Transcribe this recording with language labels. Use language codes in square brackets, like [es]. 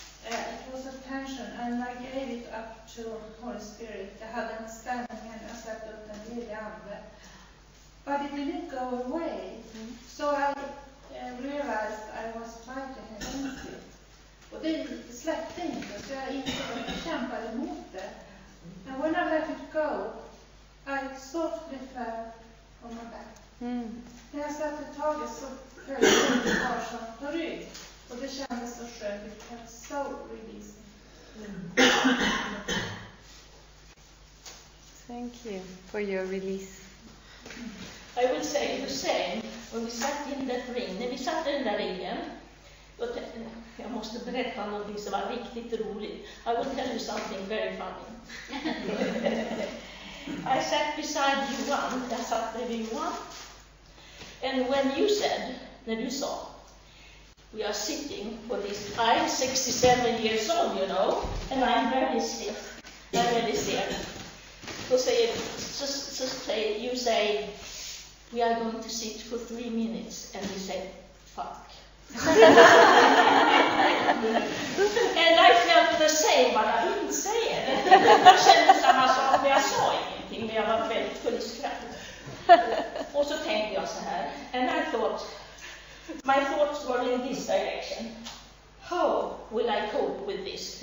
[en] It was a tension and I gave it up to Holy Spirit. [sv] Jag hade en ställning och jag släppte upp den lilla ande. [en] But it didn't go away. So I realized I was fighting against it. [sv] Och det släppte inte, så jag insåg att jag kämpade emot det. [en] And when I let it go, I softly fell on my back. [sv] När jag släppte taget så föll jag kvar som på rygg. Och det kändes så skönt. [en] It felt so releasing. Thank you for your release. I will say the same. When we sat in that ring, [sv] när vi satt i den där ringen, jag måste berätta någonting som var riktigt roligt. [en] I will tell you something very funny. I sat beside Johan, [sv] jag satt bredvid Johan. [en] And when you said, [sv] när du sa, [en] we are sitting for this, I'm 67 years old, you know, and I'm very stiff. I'm very stiff. So you say, we are going to sit for 3 minutes, and we say, fuck. And I felt the same, but I didn't say it. [sv] Jag kände samma sak, men jag sa ingenting, men jag var väldigt full i skratt. Och så tänkte jag så här, [en] and I thought, my thoughts were in this direction. How will I cope with this?